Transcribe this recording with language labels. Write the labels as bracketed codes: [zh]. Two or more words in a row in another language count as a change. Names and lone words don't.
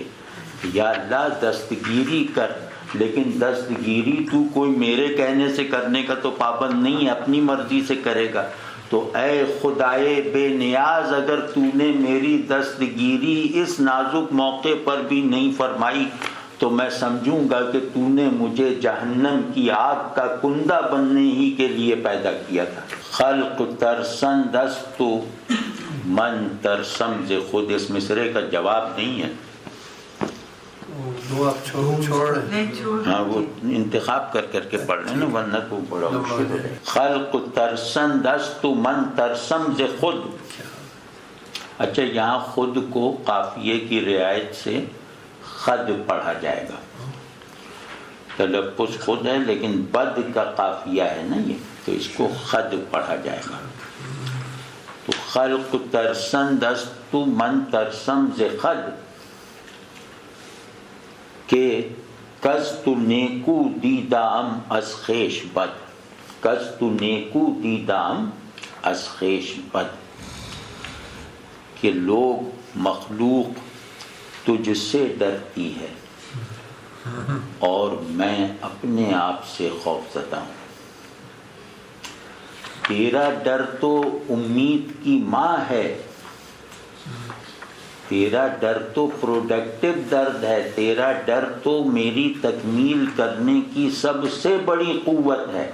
[ur] یا اللہ دستگیری کر، لیکن دستگیری تو کوئی میرے کہنے سے کرنے کا تو پابند نہیں ہے، اپنی مرضی سے کرے گا. تو اے خدائے بے نیاز، اگر تو نے میری دستگیری اس نازک موقع پر بھی نہیں فرمائی تو میں سمجھوں گا کہ تو نے مجھے جہنم کی آگ کا کندہ بننے ہی کے لیے پیدا کیا تھا. [fa] خلق ترسن دست من ترسم ز خود، [ur] اس مصرے کا جواب نہیں ہے. ہاں وہ انتخاب کر کے پڑھ رہے ہیں نا، ورنہ تو بڑا مشکل ہے. [fa] خلق ترسن دست من ترسم ز خود. [ur] اچھا یہاں خود کو قافیے کی رعایت سے خد پڑھا جائے گا. تلفظ خود ہے لیکن بد کا قافیہ ہے نا یہ، تو اس کو خد پڑھا جائے گا. [fa] خلق ترسند است تو من ترسم ز خود، کہ کز تو نیکو دیدام از خویش بد، کز تو نیکو دیدام از خویش بد، [ur] کہ لوگ مخلوق تجھ سے ڈرتی ہے اور میں اپنے آپ سے خوف زدہ ہوں۔ تیرا ڈر تو امید کی ماں ہے، تیرا ڈر تو پروڈکٹیو درد ہے، تیرا ڈر تو میری تکمیل کرنے کی سب سے بڑی قوت ہے۔